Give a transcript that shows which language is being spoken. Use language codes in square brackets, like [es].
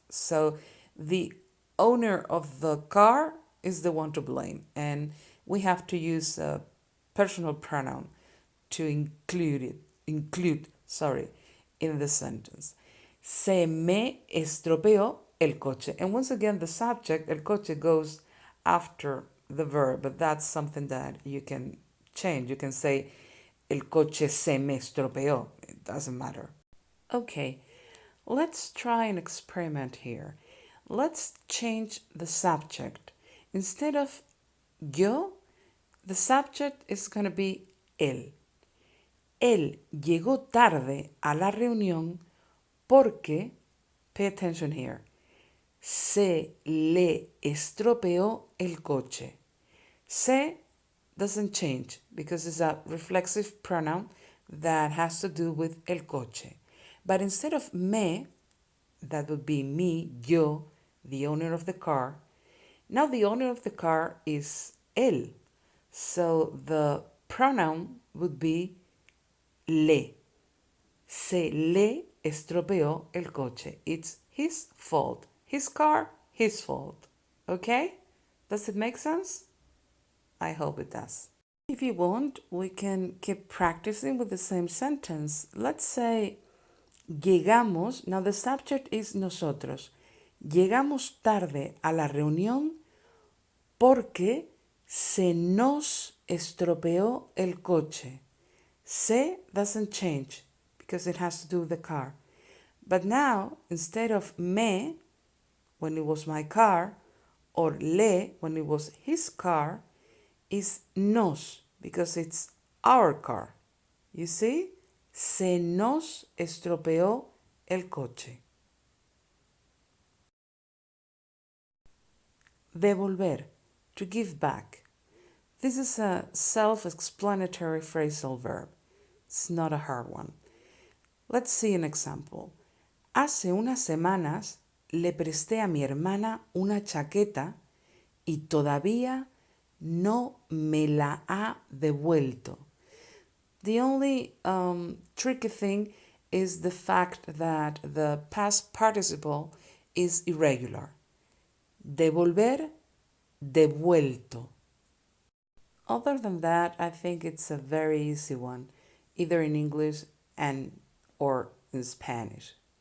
[en] So the owner of the car is the one to blame, and we have to use a personal pronoun to include, in the sentence. [es] Se me estropeó el coche. [en] And once again, the subject, el coche, goes after the verb, but that's something that you can change. You can say, [es] el coche se me estropeó. [en] It doesn't matter. Okay, let's try an experiment here. Let's change the subject. Instead of yo, the subject is going to be él. [es] Él llegó tarde a la reunión porque, [en] pay attention here, [es] se le estropeó el coche. [en] Se doesn't change because it's a reflexive pronoun that has to do with el coche. But instead of me, that would be me, yo, the owner of the car. Now the owner of the car is él. So the pronoun would be le. [es] Se le estropeó el coche. [en] It's his fault. His car, his fault. Okay? Does it make sense? I hope it does. If you want, we can keep practicing with the same sentence. Let's say, llegamos, now the subject is nosotros. [es] Llegamos tarde a la reunión porque se nos estropeó el coche. [en] Se doesn't change because it has to do with the car. But now, instead of me, when it was my car, or le, when it was his car, is nos, because it's our car. You see? [es] Se nos estropeó el coche. [en] Devolver, to give back. This is a self-explanatory phrasal verb. It's not a hard one. Let's see an example. [es] Hace unas semanas le presté a mi hermana una chaqueta y todavía no me la ha devuelto. [en] The only tricky thing is the fact that the past participle is irregular. Devolver, devuelto. Other than that, I think it's a very easy one, either in English or in Spanish.